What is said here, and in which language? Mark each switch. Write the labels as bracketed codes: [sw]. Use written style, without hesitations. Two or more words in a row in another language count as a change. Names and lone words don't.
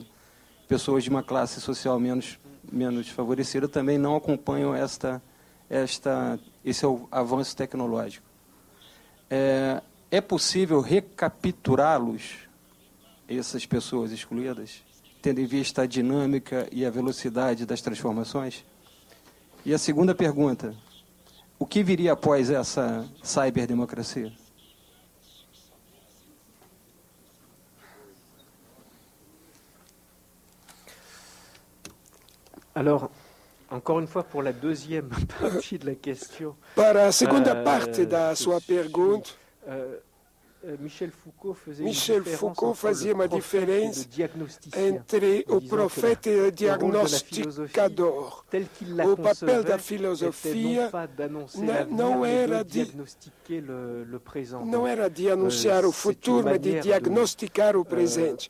[pt] Pessoas de uma classe social menos favorecida também não acompanham esse avanço tecnológico. É possível recapturá-los, essas pessoas excluídas? tendo em vista a dinâmica e a velocidade das transformações? E a segunda pergunta, o que viria após essa cyberdemocracia? [fr] Alors, encore une fois, pour la deuxième partie de la question. [pt] Para a segunda parte da sua pergunta, Michel Foucault fazia uma diferença entre o profeta e o diagnosticador. O papel da filosofia não era de anunciar o futuro, mas de diagnosticar o presente.